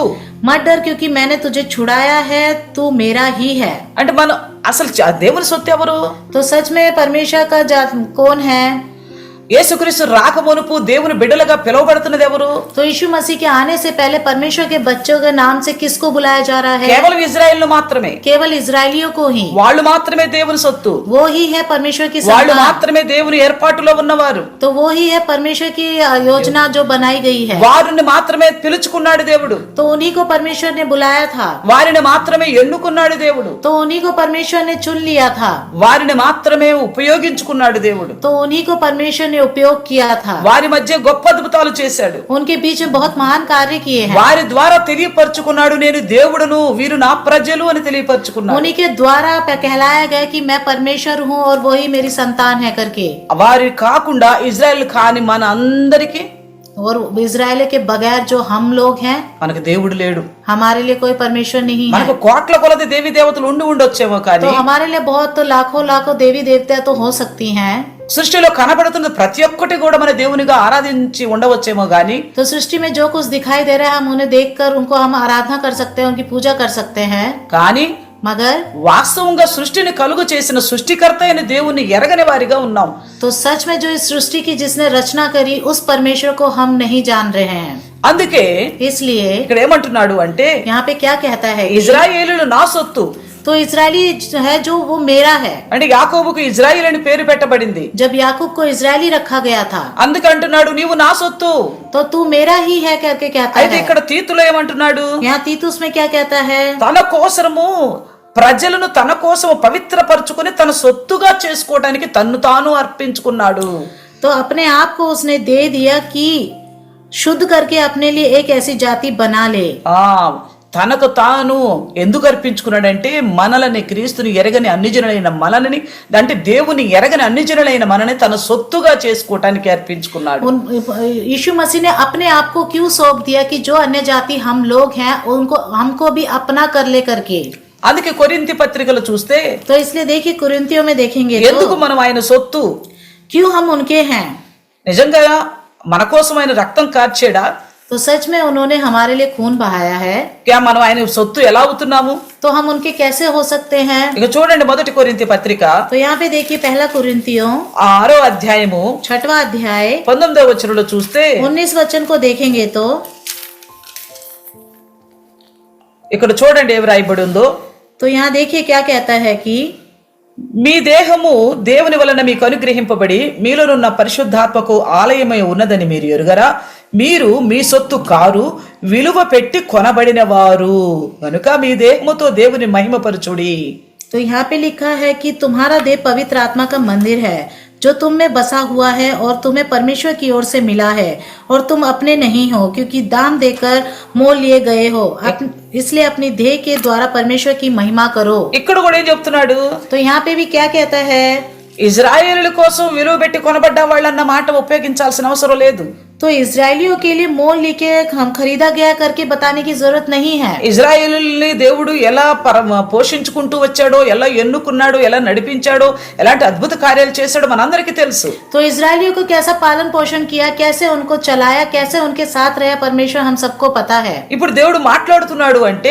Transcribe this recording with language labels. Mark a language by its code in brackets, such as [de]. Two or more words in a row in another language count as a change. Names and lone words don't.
[hi] मत डर क्योंकि मैंने तुझे छुड़ाया है, तू मेरा ही है. [te] అంటే మనం అసలు దేవుని సొత్తు ఎవరు? [hi] तो सच में परमेश्वर का जात कौन है? [te] యేసుక్రీస్తు రాకమునుపు దేవుని బిడ్డలుగా పిలువబడుతున్నది ఎవరు? [hi] तो यीशु मसीह के आने से पहले परमेश्वर के बच्चों के नाम से किसको बुलाया जा रहा है? [te] కేవలం ఇజ్రాయెల్ మాత్రమే. [hi] केवल इजरायलियों को ही. [te] వాళ్ళు మాత్రమే దేవుని సొత్తు. [hi] वो ही है परमेश्वर की [te] వాళ్ళు [hi] संतान. [te] మాత్రమే దేవుని ఏర్పాటులో ఉన్నవారు. [hi] तो वो ही है परमेश्वर की योजना जो बनाई गई है. [te] వారిని మాత్రమే పిలుచుకున్నాడు దేవుడు. [hi] तो उन्हीं को परमेश्वर ने बुलाया था. [te] వారిని మాత్రమే ఎన్నుకున్నాడు దేవుడు. [hi] तो उन्हीं को परमेश्वर ने चुन लिया था. [te] వారిని మాత్రమే ఉపయోగించుకున్నాడు దేవుడు. [hi] तो उन्हीं को परमेश्वर ने उपयोग किया था. [te] వారి మధ్య గొప్ప అద్భుతాలు చేశాడు. [hi] उनके बीच में बहुत महान कार्य किए हैं. [te] వారి ద్వారా తెలియపరచుకున్నాడు, నేను దేవుడును, వీరు నా ప్రజలు అని తెలియపరచుకున్నాడు. [hi] उन्हीं के द्वारा कहलाया गया कि मैं परमेश्वर हूँ और वही मेरी संतान है करके. [te] వారి కాకుండా ఇజ్రాయెల్ కాని మన అందరికీ [hi] और इजराइल के बगैर जो हम लोग हैं [te] మనకు దేవుడు లేడు. [hi] हमारे लिए कोई परमेश्वर नहीं है. [te] మనకు కోట్ల కొలది దేవి దేవతలు ఉండొచ్చేమో కానీ [hi] तो हमारे लिए बहुत तो लाखों देवी देवता तो हो सकती हैं. [te] సృష్టిలో కనబడుతున్న ప్రతి ఒక్కటి కూడా మన దేవునిగా ఆరాధించి ఉండవచ్చేమో గాని [hi] तो सृष्टि में जो कुछ दिखाई दे रहा है हम उन्हें देखकर उनको हम आराधना कर सकते हैं, उनकी पूजा कर सकते हैं. [te] కానీ [hi] मगर [te] వాస్తవంగా సృష్టిని కలుగు చేసిన సృష్టికర్త అయిన దేవుని ఎరగని వారిగా ఉన్నాం. [hi] तो सच में जो इस सृष्टि की जिसने रचना करी उस परमेश्वर को हम नहीं जान रहे हैं. [te] అందుకే [hi] इसलिए [te] ఇక్కడ ఏమంటున్నాడు అంటే [hi] यहाँ पे क्या कहता है? [te] ఇజ్రాయేలీయులు నా సొత్తు. [hi] तो इजरायली है जो वो मेरा है. [te] అంటే యాకోబుకు ఇజ్రాయిల్ అని పేరు పెట్టబడింది. [hi] जब याकूब को इजरायली रखा गया था [te] అందుకంటున్నాడు నీవు నా సొత్తు. [hi] तो तू मेरा ही है करके कहता [te] అయితే [hi] है. [te] ఇక్కడ తీతులో ఏమంటున్నాడు? [hi] यहाँ तीतुस में क्या कहता है? [te] తన కోసము ప్రజలను తన కోసం పవిత్రపరచుకొని తన సొత్తుగా చేసుకోవడానికి తన్ను తాను అర్పించుకున్నాడు. [hi] तो अपने आप को उसने दे दिया कि शुद्ध करके अपने लिए एक ऐसी जाति बना ले. [te] తనకు తాను ఎందుకు అర్పించుకున్నాడంటే మనలని, క్రీస్తుని ఎరగని అన్ని జనులైన మనలని, అంటే దేవుని ఎరగని అన్ని జనులైన మనని తన సొత్తుగా చేసుకోవటానికి అర్పించుకున్నాడు. [hi] यीशु मसीह ने अपने आप को क्यों सौंप दिया कि जो अन्य जाति हम लोग हैं उनको हमको भी अपना कर ले करके. [te] అందుకే కొరింథీ పత్రికలు చూస్తే [hi] तो इसलिए देखिए कुरिन्थियों में देखेंगे [te] ఎందుకు మనం ఆయన సొత్తు, [hi] क्यों हम उनके हैं. [te] నిజంగా మన కోసం ఆయన రక్తం కార్చాడా? [hi] तो सच में उन्होंने हमारे लिए खून बहाया है. [te] क्या మనం ఆయన సొత్తు ఎలా అవుతున్నాము? [hi] तो हम उनके कैसे हो सकते हैं? [te] ఇక చూడండి మొదటి కొరింథీ పత్రిక [hi] तो यहाँ पे देखिए पहला कुरिन्थियों [te] 6వ అధ్యాయము [hi] 6वां अध्याय [te] 19వ వచనంలో చూస్తే [hi] 19 वचन को देखेंगे तो [te] ఇక్కడ చూడండి ఏం రాయబడి ఉందో. [hi] तो यहाँ देखिए क्या कहता है कि [te] మీ దేహము దేవుని వలన మీకు అనుగ్రహింపబడి మీలోనున్న పరిశుద్ధాత్మకు ఆలయమై ఉన్నదని మీరు ఎరుగరా? మీరు మీ సొత్తు కారు, విలువ పెట్టి కొనబడిన వారు కనుక మీ దేహముతో దేవుని మహిమపరచుడి. [hi] तो यहाँ पे लिखा है कि तुम्हारा देह पवित्र आत्मा का मंदिर है जो तुम में बसा हुआ है और तुम्हें परमेश्वर की ओर से मिला है और तुम अपने नहीं हो क्योंकि दाम देकर मोल लिए गए हो। इसलिए अपनी देह के द्वारा परमेश्वर की महिमा करो। [te] ఇక్కడ కూడా ఏం చెప్తున్నాడు? [hi] तो यहाँ पे भी क्या कहता है? [te] ఇజ్రాయేలుల కోసం విలువ పెట్టి కొనబడ్డ వాళ్ళన్న మాట ఉపయోగించాల్సిన అవసరం లేదు. [hi] तो इजरायलियों के लिए मोल लेके हम खरीदा गया करके बताने की जरूरत नहीं है। [te] ఇజ్రాయేలుల్ని దేవుడు ఎలా పోషించుకుంటూ వచ్చాడో, ఎలా ఎన్నుకున్నాడో, ఎలా నడిపించాడో, ఎలాంటి అద్భుత కార్యాలు చేశాడో మనందరికీ తెలుసు. [hi] तो इजरायलियों को कैसा पालन पोषण किया, कैसे उनको चलाया, कैसे उनके साथ रहा परमेश्वर हम सबको पता है। [te] ఇప్పుడు దేవుడు మాట్లాడుతున్నాడు అంటే